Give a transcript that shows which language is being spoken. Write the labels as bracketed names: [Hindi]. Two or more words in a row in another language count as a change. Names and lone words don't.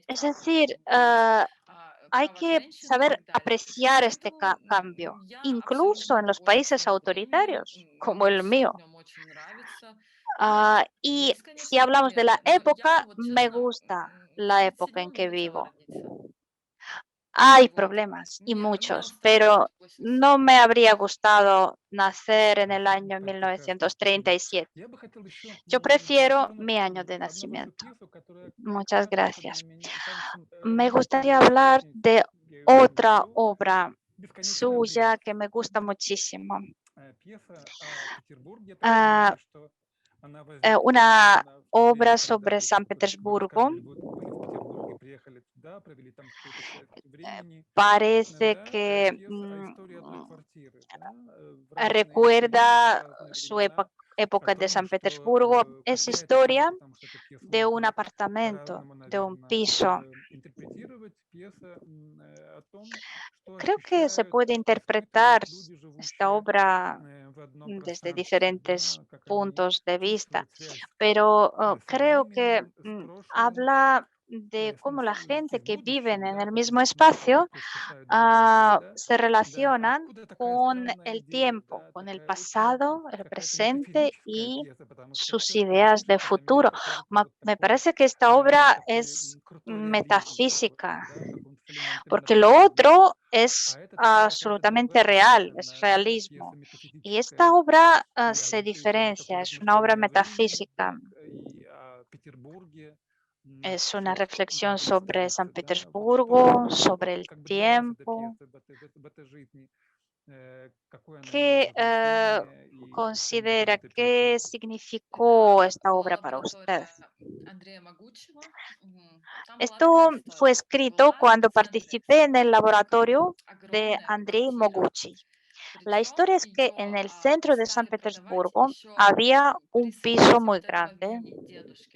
[Spanish] Es [Russian] право [Spanish] decir, [Russian] быть. [Spanish] hay [Russian] Права [Spanish] que [Russian] женщины и [Spanish] saber [Russian] так далее. [Spanish] apreciar este [Russian] Поэтому [Spanish] cambio, [Russian] я [Spanish] incluso en [Russian] абсолютно [Spanish] los [Russian] очень с [Spanish] países [Russian] ним в мнении. [Spanish] autoritarios, como [Russian] Мне [Spanish] el [Russian] все в [Spanish] mío. [Russian] нем очень нравится. И [Spanish] Y [Russian] есть, [Spanish] si [Russian] конечно, [Spanish] hablamos de la [Russian] проблемы. Но я бы [Spanish] época, [Russian] вот [Spanish] me [Russian] честно, [Spanish] gusta [Russian] в [Spanish] la época en [Russian] 37-м не [Spanish] que [Russian] хотела [Spanish] vivo. [Russian] родиться. [Spanish] Hay [Russian] Вот. [Spanish] problemas y [Russian] Мне [Spanish] muchos, [Russian] устраивает [Spanish] pero [Russian] быть в [Spanish] no [Russian] 87-м. [Spanish] me habría gustado nacer en el año [Russian] Так, прекрасно, спасибо. [Spanish] 1937. [Russian] Я бы хотел еще [Spanish] Yo prefiero [Russian] затронуть [Spanish] mi año de [Russian] одну вашу [Spanish] nacimiento. [Russian] пьесу, которая [Spanish] Muchas [Russian] особенно [Spanish] gracias. [Russian] меня, кажется, [Spanish] Me [Russian] мне очень [Spanish] gustaría [Russian] близкая, [Spanish] hablar [Russian] очень, [Spanish] de [Russian] я ее очень [Spanish] otra [Russian] люблю, [Spanish] obra [Russian] «Бесконечный бред». [Spanish] suya que me gusta muchísimo. [Russian] Пьеса о Петербурге, я так [Spanish] Ah, [Russian] понимаю, что она возникла, [Spanish] una [Russian] наверное, в то время, [Spanish] obra [Russian] когда [Spanish] sobre [Russian] вы, [Spanish] San [Russian] вы [Spanish] Petersburgo. [Russian] рассказывали, вы были в Петербурге, приехали туда, провели там какую-то часть времени. [Spanish] Parece [Russian] Да, [Spanish] que [Russian] пьеса о истории одной квартиры, да, в разные периоды, в [Spanish] recuerda [Russian] разные [Spanish] su [Russian] времена, о [Spanish] época de [Russian] том, [Spanish] San [Russian] что [Spanish] Petersburgo. Es [Russian] хотя это кино, [Spanish] historia [Russian] потому что это пьеса [Spanish] de un [Russian] можно [Spanish] apartamento, [Russian] по-разному, [Spanish] de un [Russian] наверное, [Spanish] piso. [Russian] интерпретировать, пьеса о том, что [Spanish] Creo que se [Russian] ощущают, [Spanish] puede [Russian] что [Spanish] interpretar [Russian] испытывают люди, [Spanish] esta [Russian] живущие [Spanish] obra [Russian] в одном [Spanish] desde [Russian] пространстве, [Spanish] diferentes [Russian] да, как они [Spanish] puntos de vista, [Russian] чувствуют связь [Spanish] pero [Russian] со [Spanish] creo que [Russian] временем, с прошлым, [Spanish] habla de cómo la [Russian] и [Spanish] gente [Russian] с [Spanish] que viven [Russian] будущим, [Spanish] en [Russian] да, [Spanish] el [Russian] как [Spanish] mismo [Russian] они смотрят [Spanish] espacio [Russian] и спасают будущее, да, [Spanish] se [Russian] да, [Spanish] relacionan [Russian] откуда такая [Spanish] con [Russian] странная [Spanish] el [Russian] идея, [Spanish] tiempo, [Russian] да, [Spanish] con el [Russian] такая очень [Spanish] pasado, el [Russian] какая-то [Spanish] presente [Russian] метафизическая [Spanish] y [Russian] пьеса, потому что [Spanish] sus [Russian] все, что [Spanish] ideas de [Russian] написано, на [Spanish] futuro. [Russian] меня кажется вот [Spanish] Me [Russian] такой, [Spanish] parece que esta [Russian] наверное, [Spanish] obra [Russian] такой [Spanish] es [Russian] крутой реализм какой-то, [Spanish] metafísica, [Russian] да, в каком-то элементарно [Spanish] porque lo [Russian] природном. [Spanish] otro es [Russian] А это такая какая-то [Spanish] absolutamente [Russian] другая [Spanish] real, es [Russian] совершенно, да, пьеса [Spanish] realismo. Y esta [Russian] метафизическая, [Spanish] obra [Russian] и о [Spanish] se [Russian] еще [Spanish] diferencia, [Russian] такое [Spanish] es una obra [Russian] размышление о времени, [Spanish] metafísica, [Russian] и о Петербурге, [Spanish] es una [Russian] всех [Spanish] reflexión [Russian] главной [Spanish] sobre San [Russian] столице, да, вот что [Spanish] Petersburgo, [Russian] вот [Spanish] sobre el [Russian] как бы для вас эта [Spanish] tiempo. [Russian] пьеса в этой жизни, какое она имела [Spanish] ¿Qué [Russian] значение и что может [Spanish] considera [Russian] быть [Spanish] que [Russian] отличительно? [Spanish] significó [Russian] Это [Spanish] esta [Russian] была [Spanish] obra para usted? [Russian] лаборатория Андрея Могучего. Там была [Spanish] Esto [Russian] такая [Spanish] fue [Russian] история. [Spanish] escrito [Russian] Была [Spanish] cuando [Russian] в центре [Spanish] participé en el [Russian] Санкт-Петербурга [Spanish] laboratorio de [Russian] огромная [Spanish] Andrei [Russian] квартира. [Spanish] Mogucci. La [Russian] Причем [Spanish] historia es que en [Russian] ее [Spanish] el centro de San [Russian] стали продавать [Spanish] Petersburgo [Russian] еще [Spanish] había [Russian] при [Spanish] un piso [Russian] смерти [Spanish] muy [Russian] вот этого [Spanish] grande [Russian] Вени, дедушки.